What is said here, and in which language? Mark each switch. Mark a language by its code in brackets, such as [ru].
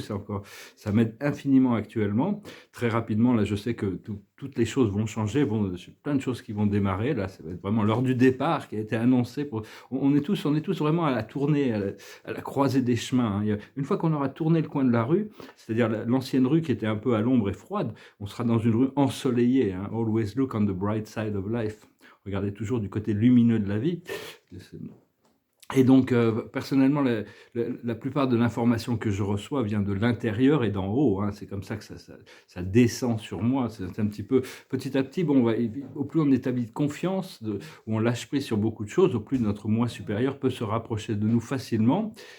[fr] Ça m'aide infiniment actuellement. Très rapidement, là, je sais que toutes les choses vont changer. Plein de choses qui vont démarrer. Là, ça va être vraiment l'heure du départ qui a été annoncé. On est tous vraiment à la tournée, à la croisée des chemins. Une fois qu'on aura tourné le coin de la rue, c'est-à-dire l'ancienne rue qui était un peu à l'ombre et froide, on sera dans une rue ensoleillée. [en] Always look on the bright side of life. [fr] Regardez toujours du côté lumineux de la vie. Et donc, personnellement, la plupart de l'information que je reçois vient de l'intérieur et d'en haut. C'est comme ça que ça descend sur moi. C'est un petit peu, petit à petit, au plus on établit de confiance, où on lâche prise sur beaucoup de choses, au plus notre moi supérieur peut se rapprocher de nous facilement.